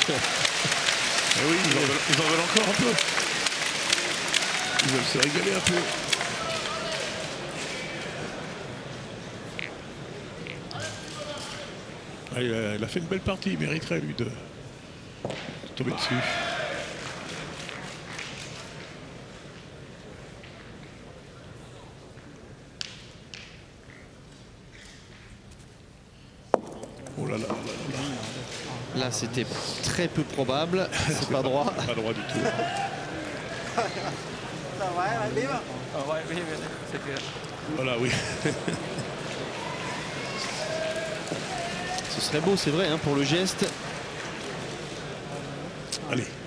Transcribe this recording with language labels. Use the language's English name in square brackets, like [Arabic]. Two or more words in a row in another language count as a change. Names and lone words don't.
[French] Eh oui, ils en veulent encore un peu. Ils veulent se régaler un peu. Ah, il a fait une belle partie, il mériterait lui de tomber dessus. Oh là là là là là. Là, c'était très peu probable. C'est pas droit. Pas droit du tout. Voilà, oui. Ce serait beau, c'est vrai, hein, pour le geste. Allez.